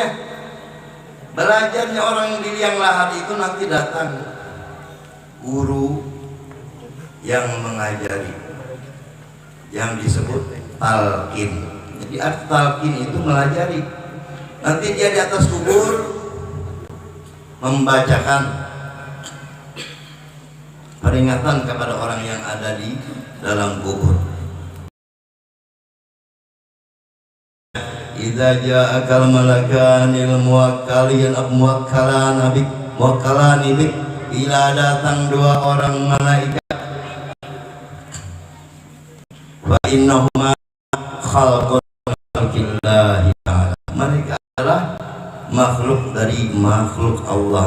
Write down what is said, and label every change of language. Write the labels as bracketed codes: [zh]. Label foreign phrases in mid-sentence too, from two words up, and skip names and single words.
[id] Belajarnya orang di liang lahat itu nanti datang guru yang mengajari, yang disebut talqin. Jadi arti talqin itu melajari. Nanti dia di atas kubur membacakan peringatan kepada orang yang ada di dalam kubur. [ar] إذا جاءك الملكان الموكلان بك, [id] bila datang 2 orang malaikat, [ar] فإنهما خلق خلق الله تعالى, [id] mereka adalah makhluk Allah.